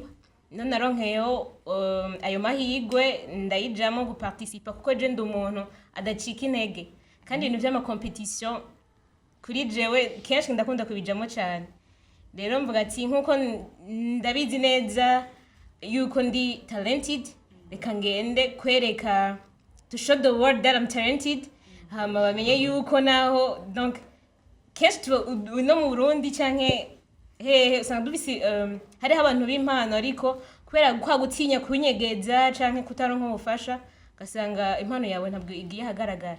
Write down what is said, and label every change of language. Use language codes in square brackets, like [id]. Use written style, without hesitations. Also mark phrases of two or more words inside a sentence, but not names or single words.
[rn] None naronkeyo ayo mahigwe ndayijamo guparticipa kuko je ndi umuntu adacika intege kandi ibintu vy'ama competition kuri jewe kenshi ndakunda kubijamo cyane. Rero mvuga ati nkuko ndabizi neza yuko ndi talented reka ngende kwereka [en] to show the world that I'm talented [rn] hama bamenye yuko naho donc kenshi no mu Burundi canke usanga dufise hariho abantu b'impano ariko kubera kwa gutinya kunyegeza canke kutaronka ubufasha ugasanga impano yawe ntabwo igiye ahagaragara.